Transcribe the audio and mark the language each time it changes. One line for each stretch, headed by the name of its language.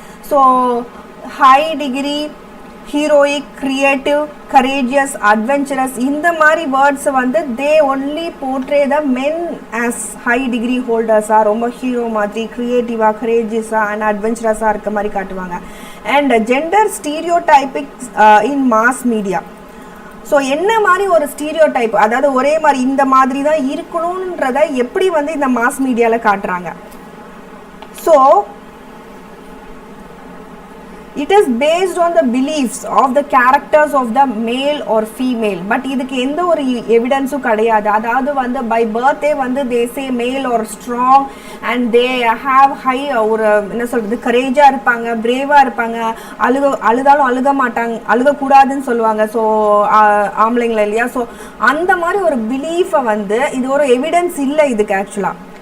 English: so high degree, heroic, creative, courageous, adventurous, இந்த மாதிரி words வந்து they only portray the men as high degree ஹோல்டர்ஸாக,
Tamil: ரொம்ப hero மாதிரி கிரியேட்டிவாக, கரேஜியஸாக and அட்வென்ச்சரஸாக இருக்க மாதிரி காட்டுவாங்க.
English: And gender stereotypic in mass media.
Tamil: So என்ன மாதிரி ஒரு ஸ்டீரியோடைப், அதாவது ஒரே மாதிரி இந்த மாதிரி தான் இருக்கணுன்றத எப்படி வந்து இந்த மாஸ் மீடியாவில் காட்டுறாங்க. So
English: it is based on the beliefs of the characters of the male or female.
Tamil: But இதுக்கு எந்த ஒரு எவிடன்ஸும் கிடையாது. அதாவது வந்து by birth வந்து
English: they say male or strong and they have high
Tamil: ஒரு என்ன சொல்றது கரேஜா இருப்பாங்க, பிரேவா இருப்பாங்க, அழுதாலும் அழுக மாட்டாங்க, அழுகக்கூடாதுன்னு சொல்லுவாங்க. ஸோ ஆம்பளைங்கள இல்லையா. ஸோ அந்த மாதிரி ஒரு பிலீஃபை வந்து இது ஒரு எவிடன்ஸ் இல்லை இதுக்கு ஆக்சுவலாக.